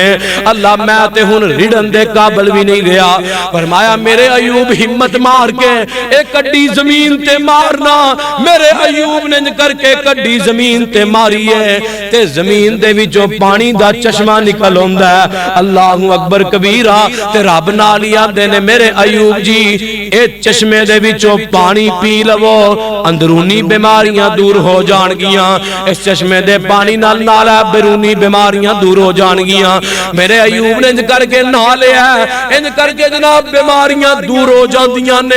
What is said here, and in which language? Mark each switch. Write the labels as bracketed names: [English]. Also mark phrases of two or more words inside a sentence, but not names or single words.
[Punjabi] اللہ میں تے ہن رڑھن دے قابل بھی نہیں رہا. فرمایا میرے ایوب ہمت مار کے ایک اڈی زمین تے مارنا. میرے ایوب نے کرکے کڈی زمین تے ماری ہے تے زمین دے وچوں پانی دا چشمہ نکل آندا ہے. [Arabic] الله أكبر كبيرا. [Punjabi] تے رب نال ہی آندے نے میرے ایوب جی اے چشمے دے وچوں پانی پی لوو اندرونی بیماریاں دور ہو جانگیاں. اس چشمے دے پانی نال نال بیرونی بیماریاں دور ہو جانگیاں. میرے ایوب نے اینج کرکے نہا لیا اینج کرکے جناب بیماریاں دور ہو جاندیاں نے.